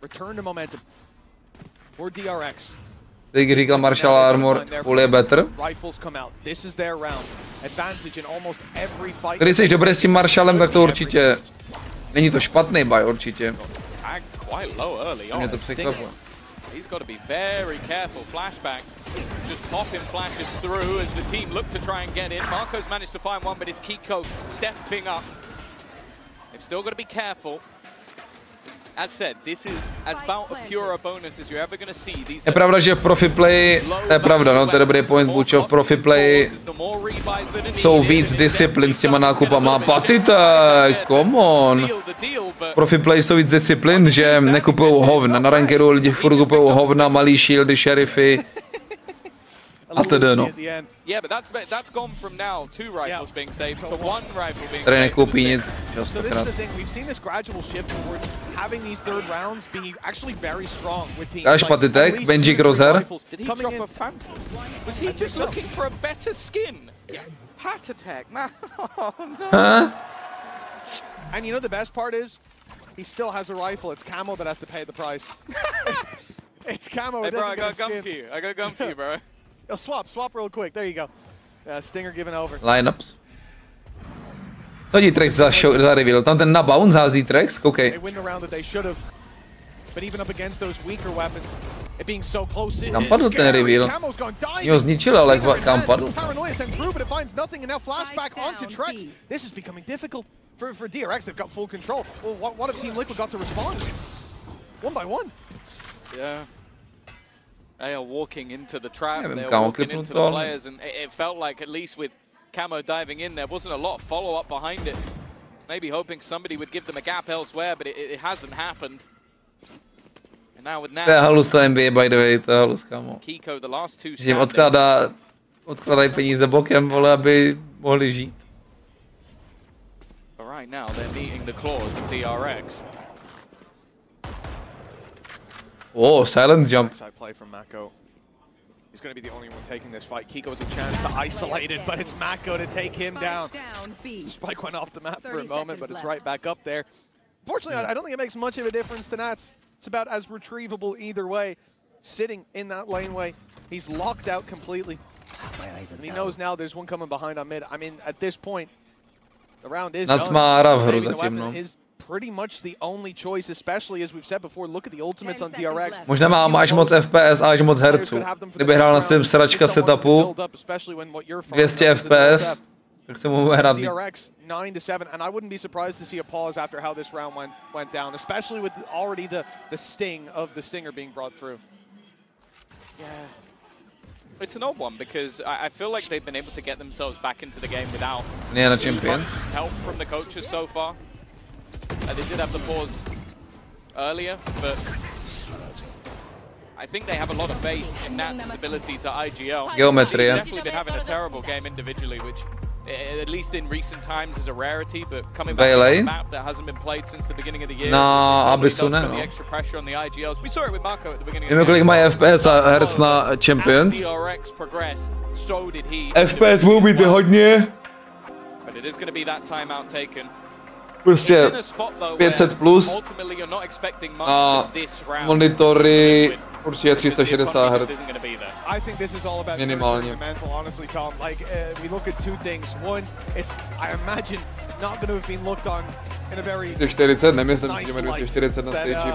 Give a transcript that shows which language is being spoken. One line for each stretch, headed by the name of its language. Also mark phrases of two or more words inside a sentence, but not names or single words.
Czech: Jak říkal Marshall Armor, full je better. Když jsi dobrý s tím Marshallem, tak to určitě není to špatný buy, určitě. Mě to překvapuje.
English: He's got to be very careful. Flashback, just popping flashes through as the team look to try and get in. MaKo's managed to find one, but it's Kicku stepping up. They've still got to be careful. As said, this is as about a pure bonus as you're ever going to see.
Czech: Je pravda, že profi play, to je pravda, no, to je dobrý point, Bučo, profi play jsou víc disciplín s těma nákupama.
English: Patitek, come on.
Czech: Profi play jsou víc disciplín, že nekupujou hovna. Na rankeru lidi furt kupujou hovna, malý shieldy, šerify. A tedy, no. Tady nekoupí nic, častokrát. Dáš Patitek, Benji Crozer.
English: And you know the best part is, he still has a rifle. It's Camo that has to pay the price. It's Camo. Hey bro, I got a gun for you. I got a gun for you, bro. Yo, swap real quick. There you go. Stinger given over. Lineups.
Czech: Co D-Trex za reveal? Tam ten na bounce hází D-Trex? Koukej.
English: They win the round that they should have. But even up against those weaker weapons, it being so close,
Czech: Kam padl ten reveal? Jo, zničil, ale kam padl?
English: Paranoia sent through, but it finds nothing, and now flashback onto Trex. This is becoming difficult for DRX. They've got full control. Well, what if Team Liquid got to respond? One by one. Yeah. They are walking into the trap, they're walking into the players, and it felt like, at least with Camo diving in, there wasn't a lot of follow-up behind it. Maybe hoping somebody would give them a gap elsewhere, but it hasn't happened. And now with nAts,
Czech: to je halus to NBA,
English: by the way,
Czech: to je halus, kámo. Kicku,
English: the last two
Czech: že jim odkládají peníze bokem, vole, aby mohli žít.
English: But right now, they're meeting the claws of DRX. Oh, silent jump. Side play from MaKo. He's going to be the only one taking this fight. Kiko has a chance to isolate it, but it's MaKo to take him down. Spike went off the map for a moment, but it's right back up there. Fortunately, I don't think it makes much of a difference to nAts. It's about as retrievable either way. Sitting in that laneway, he's locked out completely. And he knows now there's one coming behind on mid. I mean, at this point, the round is
Czech: nAts má hra v hru zatím, no.
English: Pretty much the only choice, especially as we've said before. Look at the ultimates on DRX.
Czech: Možná má až moc FPS a až moc herců. Kdyby hrál na svém sračka setupu 200 FPS, tak se mu hrát.
English: DRX 9-7, and I wouldn't be surprised to see a pause after how this round went down, especially with already the sting of the stinger being brought through. Yeah. It's an odd one because I feel like they've been able to get themselves back into the game without Champions help from the coaches so far. They did have the pause earlier, but I think they have a lot of faith in nAts' ability to IGL. Geometry, He's definitely been having a terrible game individually, which, at least in recent times, is a rarity. But coming back to a map that hasn't been played since the beginning of the year, does put the extra pressure on the IGLs. We saw it with MaKo at the beginning of the year.
Czech: Kolik mají FPS a herc na Champions?
English: DRX progressed, so did he.
Czech: FPS může být hodně.
English: But it is going to be that timeout taken.
Czech: Prostě 500 plus a monitory určitě 360 Hz. Minimálně. Chce 40, nemyslím si, že máme 240 na stage.